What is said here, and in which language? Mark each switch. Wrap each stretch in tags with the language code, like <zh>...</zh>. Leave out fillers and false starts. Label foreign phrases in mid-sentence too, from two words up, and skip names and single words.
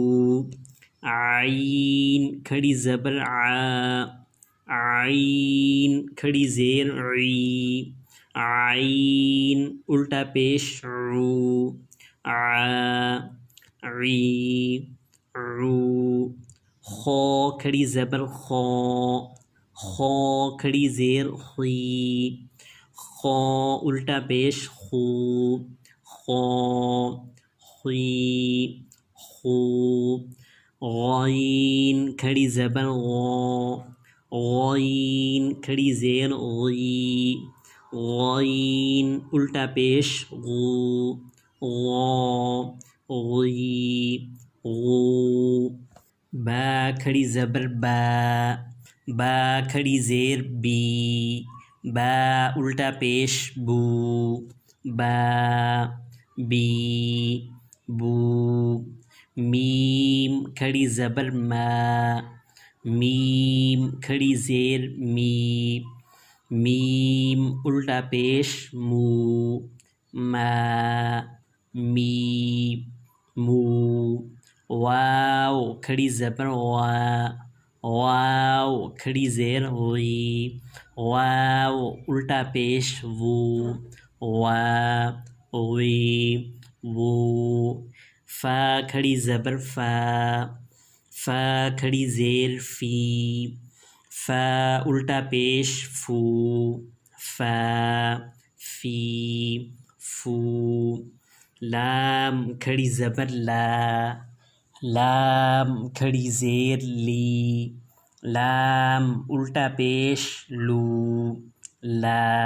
<ur>عین کھڑی زبر آ، عین کھڑی زیر عی، عین الٹا پیش عو، عا عی عو، خو کھڑی زبر خو، خو کھڑی زیر خی، خو الٹا پیش خو، خو خی خو، غین کھڑی زبر غو، غین کھڑی زیر غی، غین الٹا پیش غو، غو غی غو، با کھڑی زبر با، با کھڑی زیر بی، با الٹا پیش بو، با بی بو، میم کھڑی زبر ما، میم کھڑی زیر می، میم الٹا پیش مو، ما می مو، واو کھڑی زبر وا، واو کھڑی زیر وی، واو الٹا پیش وو، وا وی وو، فا کھڑی زبر فا، فا کھڑی زیر فی، فا الٹا پیش فو، فا فی فو، لام کھڑی زبر لا، لام کھڑی زیر لی، لام الٹا پیش لو، لا</ur>